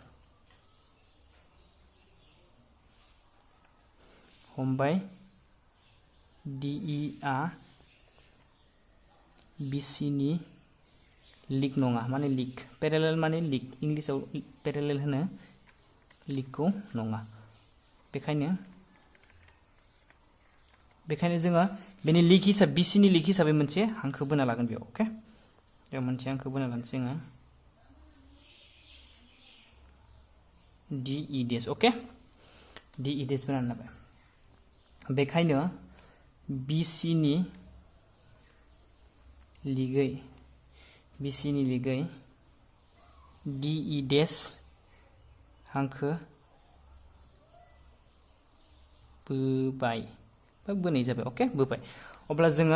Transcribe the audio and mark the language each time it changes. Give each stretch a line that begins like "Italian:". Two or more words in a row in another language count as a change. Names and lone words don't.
Bodo: DE आ BC नि लिग नङा माने लिग पेरेलेल माने लिग इंलिशआव पेरेलेल होनो लिगखौ नङा बेखायनो जोङो बेनि लिग हिसाब BC नि लिग हिसाबै मोनसे हांखो बोना लागोन बेयाव ओके बेयाव मोनसे हांखो बोना लानोसै जोङो डी ई डेस ओके डी ई डेस बनानै लाबाय बेखायनो BC नि लिगै BC नि लिगै डी ई डेस हांखो बोबाय बा बोनाय जाबाय ओके बोबाय अब्ला जोङो